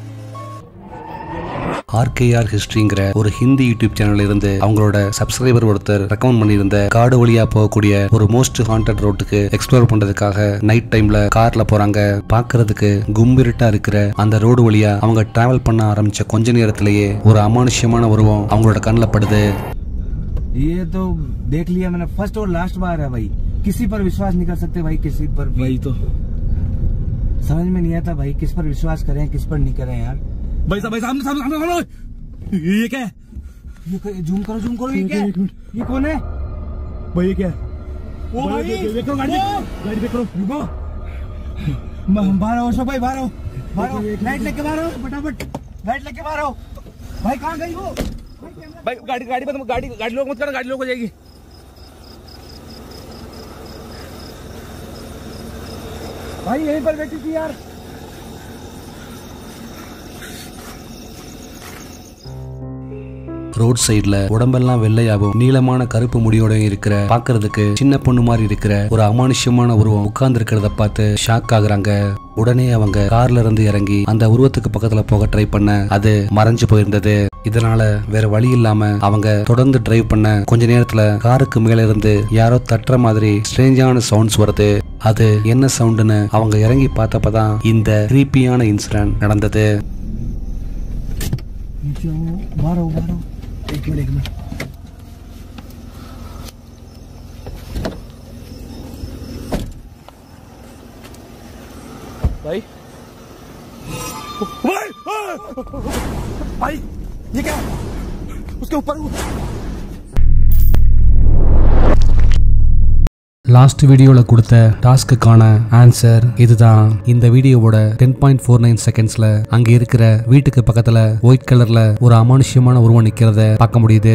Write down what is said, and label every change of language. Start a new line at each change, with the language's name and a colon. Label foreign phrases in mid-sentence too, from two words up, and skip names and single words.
Tamil: RKR ஹிஸ்டரிங்கிற ஒரு ஹிந்தி யூடியூப் சேனல்ல இருந்து அவங்களோட சப்ஸ்கிரைபர் ஒருத்தர் ரெக்கமெண்ட் பண்ணியிருந்த காடு வழியா போகக்கூடிய ஒரு
English: most haunted
Tamil: ரோட்டுக்கு எக்ஸ்ப்ளோர் பண்றதுக்காக
English: night time
Tamil: கார்ல போறாங்க. பாக்குறதுக்கு கும்பிருட்டா இருக்கிற அந்த ரோடு வழியா அவங்க டிராவல் பண்ண ஆரம்பிச்ச கொஞ்ச நேரத்திலேயே ஒரு அமானுஷ்யமான உருவம் அவங்களோட கண்ணுல படுது.
Hindi: ये तो देख लिया मैंने, फर्स्ट और लास्ट बार है भाई, किसी पर विश्वास नहीं कर सकते भाई, किसी पर भाई तो समझ में नहीं आता भाई, किस पर विश्वास करें किस पर नहीं करें यार। भाई सामने ये क्या है? ये जूम करो ये क्या है? ये कौन है भाई? ये क्या है? ओ भाई देखो गाड़ी देखो, रुको बाहर आओ भाई, बाहर आओ लाइट लेके बाहर आओ, फटाफट लाइट लेके बाहर आओ भाई। कहाँ गई वो भाई? गाड़ी लोग मत करना, गाड़ी लोग हो जाएगी भाई, यहीं पर बैठी थी यार।
Tamil: ரோட் சைடுல உடம்பெல்லாம் வெள்ளையாகவும் நீளமான கருப்பு முடியோட இருக்கிற பாக்குறதுக்கு சின்ன பொண்ணு மாதிரி இருக்கிற ஒரு அமானுஷ்யமான உருவம் உட்கார்ந்து இருக்கிறத பார்த்து ஷாக் ஆகுறாங்க. உடனே அவங்க கார்ல இருந்து இறங்கி அந்த உருவத்துக்கு பக்கத்துல போக ட்ரை பண்ண அது மறைஞ்சு போயிருந்தது. இதனால வேற வழி இல்லாம அவங்க தொடர்ந்து டிரைவ் பண்ண கொஞ்ச நேரத்துல காருக்கு மேல இருந்து யாரோ தட்டுற மாதிரி
English: strange sounds
Tamil: வருது. அது என்ன சவுண்டுன்னு அவங்க இறங்கி பார்த்தப்பதான் இந்த
English: creepy incident
Tamil: நடந்தது.
Hindi: एक मिनट भाई भाई ये क्या? उसके ऊपर
English: last video
Tamil: கொடுத்த
English: task answer
Tamil: இதுதான். இந்த வீடியோவோட 10.49 செகண்ட்ஸ்ல அங்க இருக்கிற வீட்டுக்கு பக்கத்துல
English: white color
Tamil: ஒரு அமானுஷ்யமான உருவம் நிக்கிறத பார்க்க முடியுது.